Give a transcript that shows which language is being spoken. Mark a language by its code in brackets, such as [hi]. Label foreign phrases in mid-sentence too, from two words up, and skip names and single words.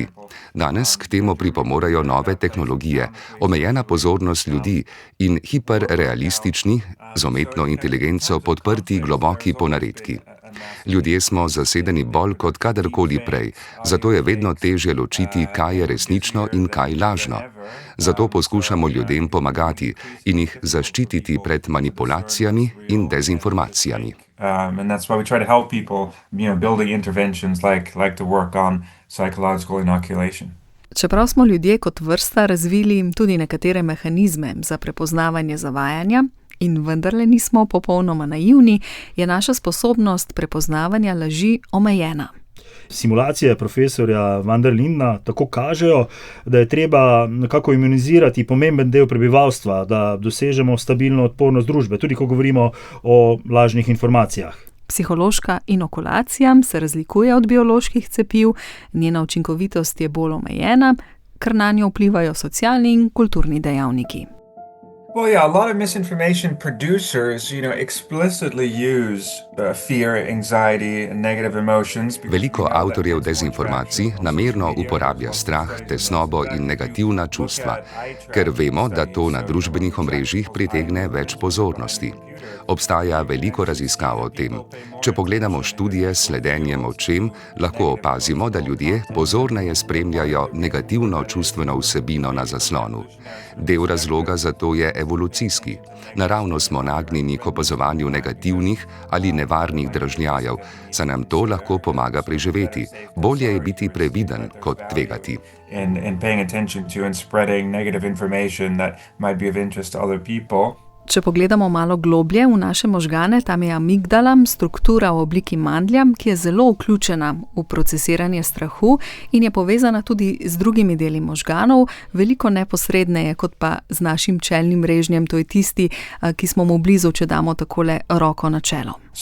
[sl] Danes k temu pripomorejo nove tehnologije, omejena pozornost ljudi in hiperrealistični, z umetno inteligenco podprti globoki ponaredki. Ljudje smo zasedeni bolj kot kadarkoli prej, zato je vedno težje ločiti, kaj je resnično in kaj lažno. Zato poskušamo ljudem pomagati in jih zaščititi pred manipulacijami in dezinformacijami. [en] And that's why we try to help people, building interventions like to work on psychological inoculation. [sl] Čeprav smo ljudje kot vrsta razvili tudi nekatere mehanizme za prepoznavanje zavajanja, in vendarle nismo popolnoma naivni, je naša sposobnost prepoznavanja laži omejena. Simulacije profesorja van der Lindena tako kažejo, da je treba nekako imunizirati pomemben del prebivalstva, da dosežemo stabilno odpornost družbe, tudi ko govorimo o lažnih informacijah. Psihološka inokulacija se razlikuje od bioloških cepiv, njena učinkovitost je bolj omejena, ker nanjo vplivajo socialni in kulturni dejavniki. [en] Well, yeah, a lot of misinformation producers, explicitly use fear, anxiety, and negative emotions. [sl] Veliko avtorjev dezinformacij namerno uporablja strah, tesnobo in negativna čustva, ker vemo, da to na družbenih omrežjih pritegne več pozornosti. Obstaja veliko raziskav o tem. Če pogledamo študije s sledenjem očem, lahko opazimo, da ljudje pozorneje spremljajo negativno čustveno vsebino na zaslonu. Del razloga za to je evolucijski. Naravno smo nagnjeni k opazovanju negativnih ali nevarnih dražljajev, saj nam to lahko pomaga preživeti. Bolje je biti previden kot tvegati. [en] And paying attention to and spreading negative information that might be of interest to other people. [sl] Če pogledamo malo globlje v naše možgane, tam je amigdala, struktura v obliki mandlja, ki je zelo vključena v procesiranje strahu in je povezana tudi z drugimi deli možganov, veliko neposredneje kot pa z našim čelnim režnjem, to je tisti, ki smo mu blizu, če damo takole roko na čelo.